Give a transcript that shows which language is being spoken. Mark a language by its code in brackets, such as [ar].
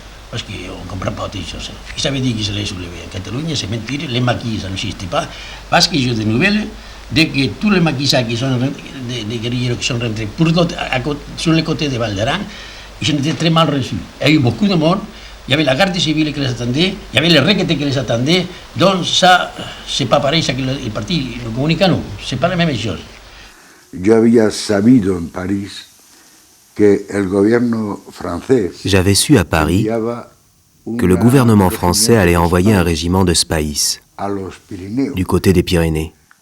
[fr] Parce qu'on ne comprend pas autre chose. Il savait dire qu'il se les soulevait. En Catalogne, c'est mentir, les maquis, ça n'existe pas, parce que j'ai des nouvelles de que tous les maquisards qui sont des guerrilleros qui sont rentrés sur le côté de Valderan, ils ont été très mal reçus. Il y a eu beaucoup de morts, il y avait la garde civile qui les attendait, il y avait les requêtes qui les attendaient, donc ça, c'est pas pareil, ça que le parti comunica, non, c'est pas la même chose. [es] Yo había sabido en París [fr] J'avais su à Paris que le gouvernement français allait envoyer un régiment de Spahis du côté des Pyrénées.